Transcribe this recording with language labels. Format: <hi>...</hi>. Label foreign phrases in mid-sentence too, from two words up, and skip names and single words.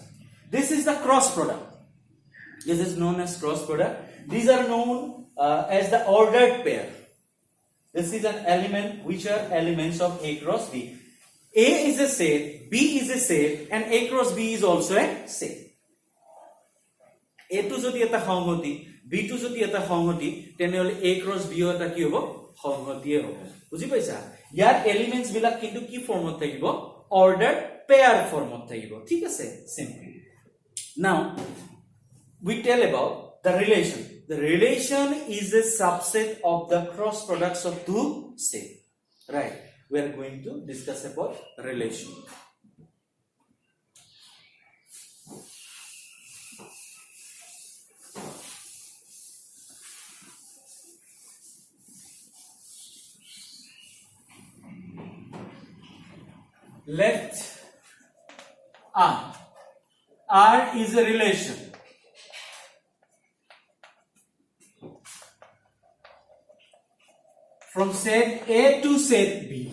<en>This is the cross product. This is known as cross product. These are known as the ordered pair. This is an element which are elements of A cross B. A is a set, B is a set, and A cross B is also a set.</en> <as>A টো যদি এটা সংহতি, B টো যদি এটা সংহতি, তেনেহলে A cross B eta কি হ'ব? সংহতিয়ে হ'ব। বুজি পাইছা? ইয়াৰ এলিমেন্টস বিলাক কিন্তু কি ফৰ্মত থাকিব?</as> <en>Ordered pair</en> <as>ফৰ্মত থাকিব। ঠিক আছে?</as> <en>Simple. Now, we tell about the relation. The relation is a subset of the cross products of two sets. Right? We are going to discuss about relation. Let R is a relation from set A to set B.</en>